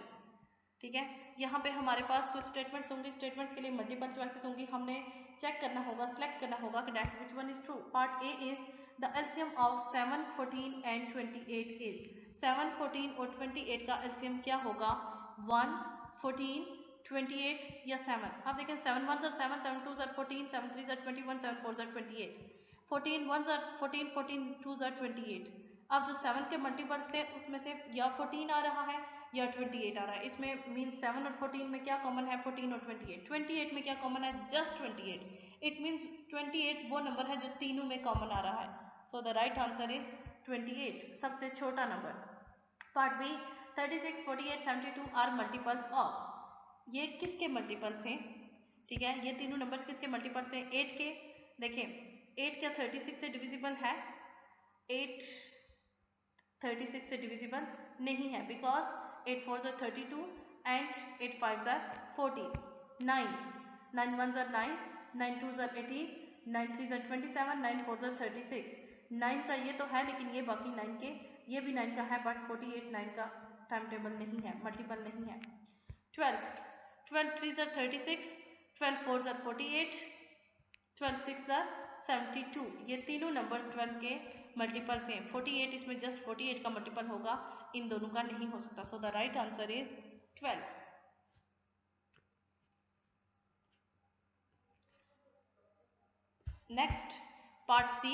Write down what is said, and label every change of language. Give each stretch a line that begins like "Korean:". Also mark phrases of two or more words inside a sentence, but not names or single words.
Hindi: ठीक है, यहाँ पे हमारे पास कुछ स्टेटमेंट्स होंगे, स्टेटमेंट्स के लिए
English: multiple choices
Hindi: होंगी. हमने चेक करना होगा, सिलेक्ट करना होगा कि
English: that which one is true. Part A is the LCM of 7, 14 and 28 is.
Hindi: 7, 14 और 28 का एलसीएम क्या होगा? 1, 14, 28 या 7. आप देखें
English: 7 1s are 7, 7 2s are 14, 7 3s are 21, 7 4s are 28. 14 1s are 14, 14 2s are 28.
Hindi: अब जो 7 के मल्टीपल्स थे उसमें से या 14 आ रहा है या 28 आ रहा है. इसमें मीन्स 7 और 14 में क्या कॉमन है? 14 और 28. 28 में क्या कॉमन है? जस्ट 28. इट मीन्स 28 वो नंबर है जो तीनों में कॉमन आ रहा है.
English: So the right answer is 28,
Hindi: सबसे छोटा नंबर.
English: Part B, 36, 48, 72 are multiples of.
Hindi: ये किसके मल्टीपल्स हैं? ठीक है, ये तीनों नंबर्स किसके मल्टीपल्स हैं? 8 के. देखें 8 क्या 36 से डिविजिबल है? 8 36 से डिविजिबल नहीं है,
English: बिकॉज 8 4s are 32 and 8 5s are 40. 9 9 1s are 9, 9 2s are 18, 9 3s are 27, 9 4s are 36.
Hindi: 9 का ये तो है, लेकिन ये बाकी 9 के, ये भी 9 का है, बट 48 9 का
English: time table
Hindi: नहीं है, मल्टीपल नहीं है.
English: 12 12 3s are 36, 12 4s are 48, 12 6s are 72.
Hindi: ये तीनों नंबर्स 12 के मल्टीपल्स हैं. 48 इसमें जस्ट 48 का मल्टीपल होगा, इन दोनों का नहीं हो सकता.
English: So the right answer is 12. Next part C.